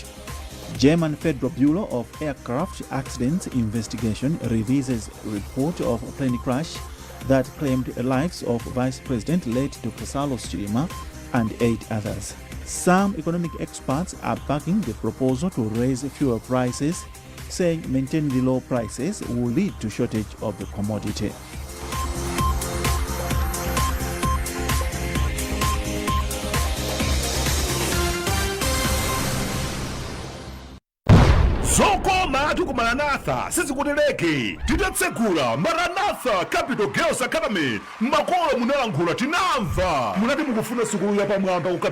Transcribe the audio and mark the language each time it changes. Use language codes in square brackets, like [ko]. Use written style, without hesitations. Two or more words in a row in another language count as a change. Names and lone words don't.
[en] German Federal Bureau of Aircraft Accidents Investigation releases a report of a plane crash that claimed the lives of Vice President late Dr. Salos Chilima and 8 others. Some economic experts are backing the proposal to raise fuel prices, saying maintaining the low prices will lead to shortage of the commodity. [ny] Zokoma tuku Maranatha sizikuteleke titatsekula Maranatha Capital Girls Academy makolo munalankhula tinamva munati mukufuna sukulu yapamwamba ku